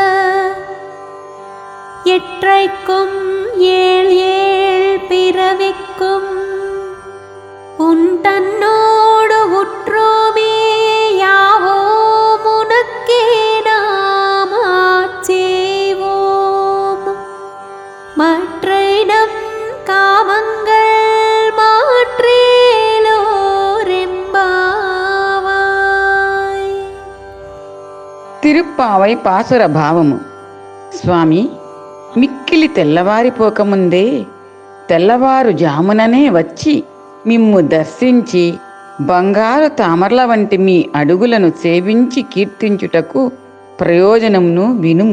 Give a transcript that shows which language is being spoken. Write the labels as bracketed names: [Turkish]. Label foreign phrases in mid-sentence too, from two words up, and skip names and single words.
[Tamil] எற்றைக்கும் ஏழ் ஏழ் பிறவிக்கும் உன் தன்னோடு உற்றோமே யாவோ உனக்கே நாம் ஆட்சேவோம் மற்றைடம் காமங்கள் [Telugu] తిరుప్పావై పాసుర భావము. స్వామి, మిక్కిలి తెల్లవారిపోకముందే తెల్లవారు జాముననే వచ్చి మిమ్ము దర్శించి బంగారు తామరల వంటి మీ అడుగులను సేవించి కీర్తించుటకు ప్రయోజనమును వినుము.